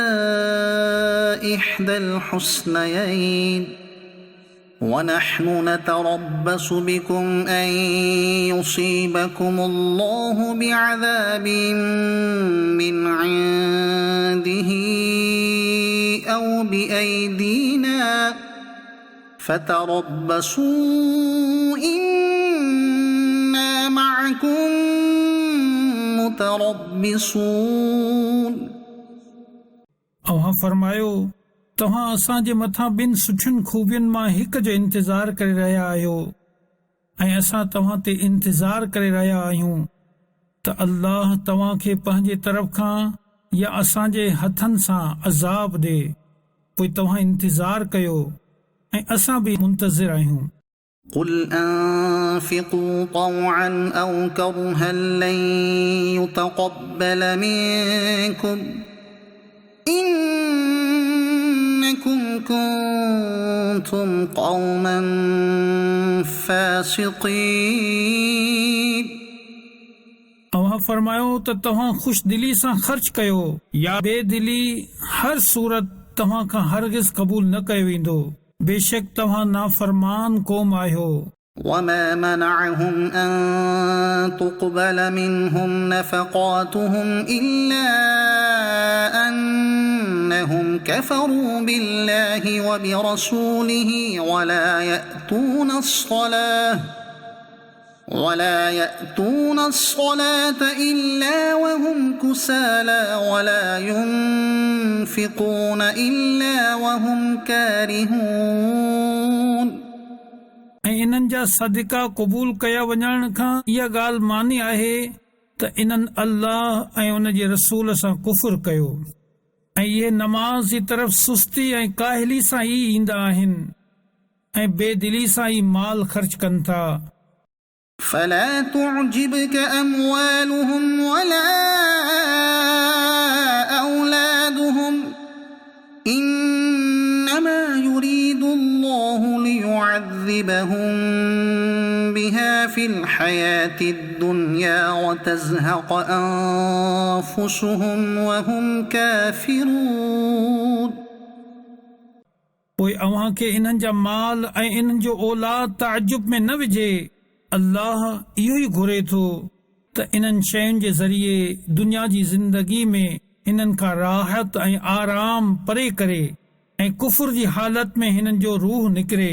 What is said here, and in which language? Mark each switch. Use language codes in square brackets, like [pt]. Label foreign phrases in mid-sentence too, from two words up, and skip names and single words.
[ar] إحدى الحسنيين ونحن نتربص بكم أن يصيبكم الله بعذاب من عنده أو بأيدينا فتربصوا إنا معكم متربصون۔ [sd] अव्हां फरमायो तव्हां असांजे मथां ॿिनि सुठियुनि खूबियुनि मां हिक जो इंतज़ारु करे रहिया आहियो ऐं असां तव्हां ते इंतज़ारु करे रहिया आहियूं त अल्लाह तव्हां खे पंहिंजे तरफ़ खां या असांजे हथनि सां अज़ाब ॾे पोइ तव्हां इंतज़ारु कयो ऐं असां बि मुंतज़िर आहियूं। [ar] قل أنفقوا طوعا أو كرها لن يتقبل منكم إنكم كنتم قوما فاسقين۔ [sd] अव्हां फरमायो त तव्हां ख़ुश दिली सां ख़र्च कयो या बेदिली हर सूरत तव्हां खां हरगिज़ क़बूल न कयो वेंदो बेशक तव्हां नाफरमान क़ौम आहियो। [ar] وما منعهم أن تقبل منهم نفقاتهم إلا أنهم كفروا بالله وبرسوله ولا يأتون الصلاة إلا وهم كسالى ولا ينفقون إلا وهم كارهون [sd] ऐं इन्हनि जा सदिका क़बूल कया वञण खां इहा ॻाल्हि मानी आहे त इन्हनि अल्लाह ऐं उन जे रसूल सां कुफुर कयो ऐं इहे नमाज़ जी तरफ़ सुस्ती ऐं काहिली सां ई ईंदा आहिनि ऐं बेदिली सां ई माल ख़र्च कनि था। [ar] فلا تعجبك أموالهم ولا أولادهم إنما يريد الله ليعذبهم بها في الحياة الدنيا وتزهق أنفسهم وهم كافرون [sd] पोइ अव्हां खे इन्हनि जा माल ऐं इन्हनि जो औलाद ताजुब में न विझे। अल्लाह इहो ई घुरे थो त इन्हनि शयुनि जे ज़रिए दुनिया जी ज़िंदगी में हिननि खां राहत ऐं आराम परे करे ऐं कुफुर जी हालत में हिननि जो रूह निकिरे।